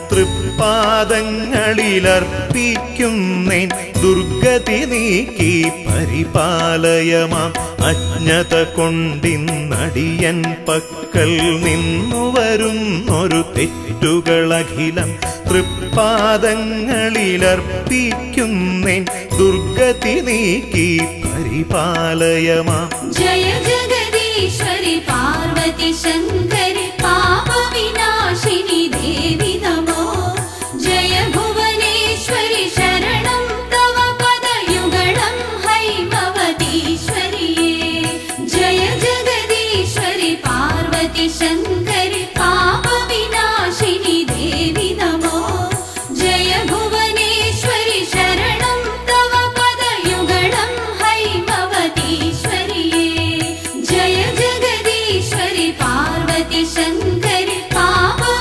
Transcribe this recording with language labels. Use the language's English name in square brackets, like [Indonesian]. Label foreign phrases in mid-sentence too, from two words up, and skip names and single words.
[Malayalam] തൃപ്പാദങ്ങളിലർപ്പിക്കുന്നേൻ ദുർഗതി നീക്കി പരിപാലയമാം അജ്ഞത കൊണ്ടിന്നടിയൻ പക്കൽ നിന്നു വരുന്നൊരു തെറ്റുകളഖിലം തൃപ്പാദങ്ങളിലർപ്പിക്കുന്നേൻ ദുർഗതി നീക്കി പരിപാലയമാം [Sanskrit] जय जगदीश्वरि पार्वती शङ्करि पापविनाशिनि देवि नमो जय भुवनेश्वरि शरणं तव पदयुगलं हैमवतीश्वरि जय जगदीश्वरि पार्वती शङ्करि पापविनाशिनि देवि नमो जय भुवनेश्वरि शरणं तव पदयुगलं हैमवतीश्वरि जय जगदीश्वरि पार्वती शङ्करि